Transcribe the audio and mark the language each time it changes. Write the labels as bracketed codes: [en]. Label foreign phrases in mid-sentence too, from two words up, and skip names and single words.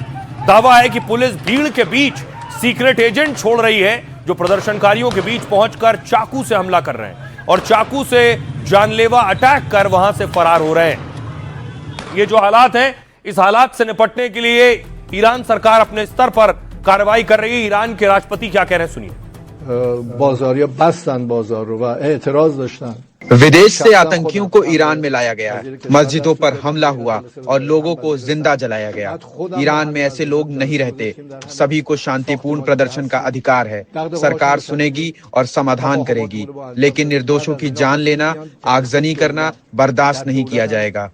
[hi] दावा है कि पुलिस भीड़ के बीच [en] secret agent [hi] छोड़ रही है जो प्रदर्शनकारियों के बीच पहुंचकर चाकू से हमला कर रहे हैं और चाकू से जानलेवा अटैक कर वहां से फरार हो रहे हैं। ये जो हालात हैं, इस हालात से निपटने के लिए ईरान सरकार अपने स्तर पर कार्रवाई कर रही है। ईरान के राष्ट्रपति क्या कह रहे हैं, सुनिए। [fa] بازاریا بستن بازار رو و اعتراض داشتن. [hi] विदेश से आतंकियों को ईरान में लाया गया, मस्जिदों पर हमला हुआ और लोगों को जिंदा जलाया गया। ईरान में ऐसे लोग नहीं रहते। सभी को शांतिपूर्ण प्रदर्शन का अधिकार है। सरकार सुनेगी और समाधान करेगी, लेकिन निर्दोषों की जान लेना, आगजनी करना बर्दाश्त नहीं किया जाएगा।